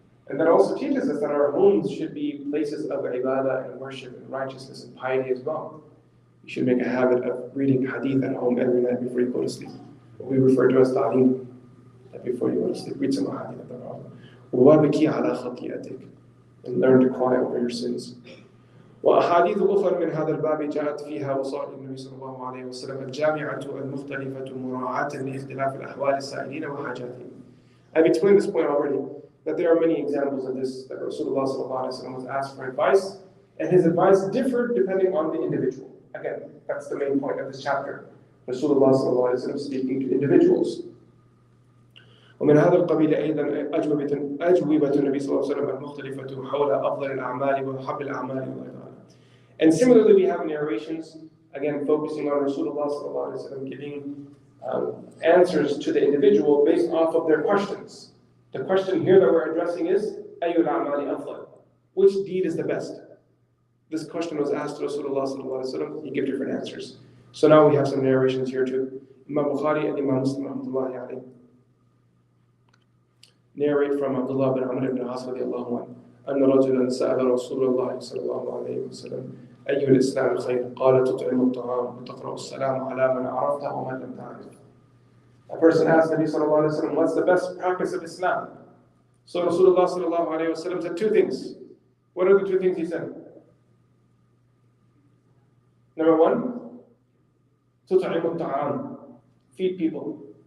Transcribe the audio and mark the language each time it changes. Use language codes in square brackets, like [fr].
[en] And that also teaches us that our homes should be places of ibadah and worship and righteousness and piety as well. You should make a habit of reading hadith at home every night before you go to sleep. What we refer to as ta'lim. That before you go to sleep, read some hadith at the Prophet. [ar] وَوَابِكِي عَلَى خَطِيئَتِكَ. [en] And learn to cry over your sins. [ar] وأحاديث أخرى من هذا الباب جاءت فيها وصائل النبي صلى الله عليه وسلم الجامعة المختلفة مراعاة لاختلاف الأحوال السائلين وحاجاتهم. [en] I've explained this point already, that there are many examples of this, that Rasulullah sallallahu alaihi wasallam was asked for advice, and his advice differed depending on the individual. Again, that's the main point of this chapter. Rasulullah sallallahu alaihi wasallam speaking to individuals. [ar] ومن هذا القبيل أيضا أجوبة النبي صلى الله عليه وسلم المختلفة حول أفضل الأعمال وحب الأعمال وغيرها. [en] And similarly, we have narrations, again, focusing on Rasulullah sallallahu alaihi wasallam giving answers to the individual based off of their questions. The question here that we're addressing is, [ar] أَيُّ الْأَعْمَالِ أَفْضَلُ? [en] Which deed is the best? This question was asked to Rasulullah sallallahu alaihi wasallam. He gave different answers. So now we have some narrations here too. Imam Bukhari and Imam Muslim rahmatullahi alayhi narrate from Abdullah bin Amr ibn As radiyallahu anhu [ar] أن رجلا سأل رسول الله صلى الله عليه وسلم أي الإسلام خير؟ قال تطعم الطعام وتقرأ السلام على من عرفته ومن لم تعرف. [en] A person asked Nabi sallallahu alayhi wa sallam, what's the best practice of Islam? So Rasulullah sallallahu alayhi wa sallam said two things. What are the two things he said? Number one, [ar] تطعم الطعام, [en] feed people.